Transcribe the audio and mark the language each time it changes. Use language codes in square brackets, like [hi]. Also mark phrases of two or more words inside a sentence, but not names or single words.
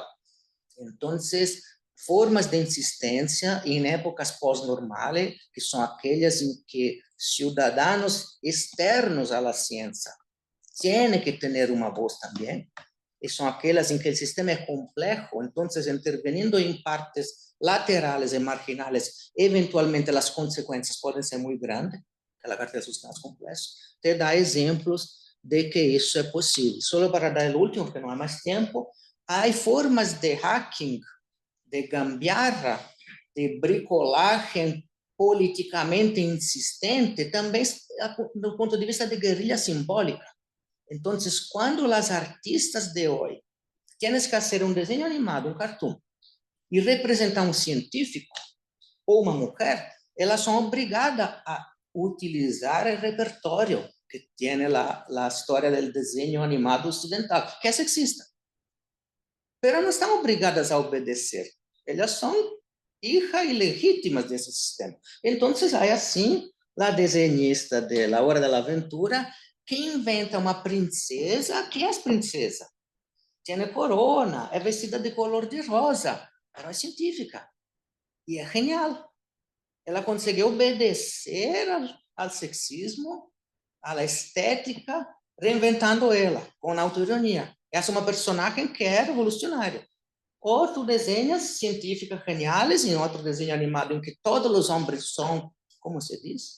[es] Entonces, formas de insistencia en épocas pós-normales, que son aquellas en que ciudadanos externos a la ciencia tiene que tener una voz también, y son aquellas en que el sistema es complejo, entonces interviniendo en partes laterales y marginales, eventualmente las consecuencias pueden ser muy grandes, que la cartera de sistemas complejos, te da ejemplos de que eso es posible. Solo para dar el último, porque no hay más tiempo, hay formas de hacking, de gambiarra, de bricolaje políticamente insistente, también [pt] do ponto de vista de [es] guerrilla simbólica. Entonces, cuando las artistas de hoy tienen que hacer un diseño animado, un cartoon, y representar un científico o una mujer, ellas son obligadas a utilizar el repertorio que tiene la historia del diseño animado occidental, que es sexista. Pero no están obligadas a obedecer. Ellas son hijas ilegítimas de ese sistema. Entonces, hay así la diseñista de La Hora de la Aventura que inventa [pt] uma princesa que é princesa. Tem corona, é vestida [es] de color de rosa, [pt] pero é científica. E é genial. Ela conseguiu obedecer ao sexismo, à estética, reinventando ela, com autoironia. Essa é uma personagem que é revolucionária. Outro desenhos científicas geniais, e outro desenho animado em que todos os homens são, como se diz?